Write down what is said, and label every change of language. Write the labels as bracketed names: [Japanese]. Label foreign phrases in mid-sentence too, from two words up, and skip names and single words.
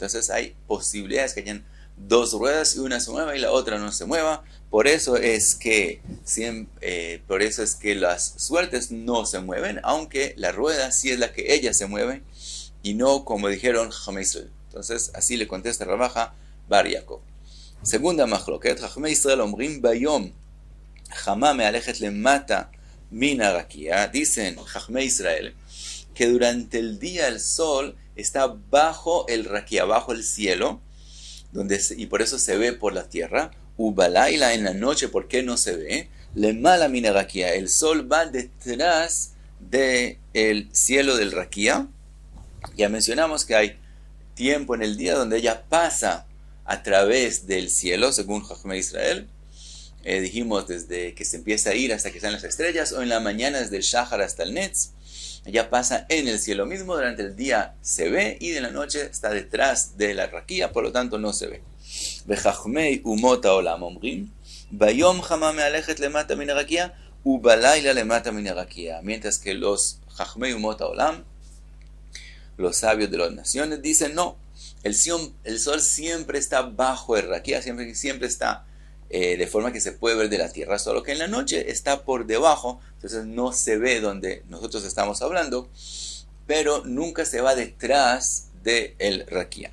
[Spanish] Entonces hay posibilidades que hayan dos ruedas y una se mueva y la otra no se mueva. Por eso es que las suertes no se mueven, aunque la rueda sí es la que ella se mueve y no como dijeron [Hebrew] חכמי ישראל. [Spanish] Entonces así le contesta Rav Acha bar Yaakov. [Hebrew] Segunda מחלוקת, חכמי ישראל אומרים ביום חמה מהלכת למטה מן הרקיע. [Spanish] Dicen [Hebrew] חכמי ישראל [Spanish] que durante el día el sol está bajo el rakia, bajo el cielo, y por eso se ve por la tierra. Ubalaila, en la noche, ¿por qué no se ve? [Hebrew] למעלה מן הרקיע, [Spanish] el sol va detrás del cielo del rakia. Ya mencionamos que hay tiempo en el día donde ella pasa a través del cielo, según [Hebrew] חכמי ישראל. [Spanish] Dijimos desde que se empieza a ir hasta que están las estrellas, o en la mañana desde el Shahar hasta el Netz. Ella pasa en el cielo mismo, durante el día se ve y de la noche está detrás de la raquía, por lo tanto no se ve. [Hebrew] וחכמי אומות העולם אומרים ביום חמה מהלכת למטה מן הרקיע ובלילה למטה מן הרקיע. [Spanish] Mientras que los [Hebrew] חכמי אומות העולם, [Spanish] los sabios de las naciones, dicen no, el sol siempre está bajo el raquía, siempre está de forma que se puede ver de la tierra, solo que en la noche está por debajo, entonces no se ve donde nosotros estamos hablando, pero nunca se va detrás del raquía.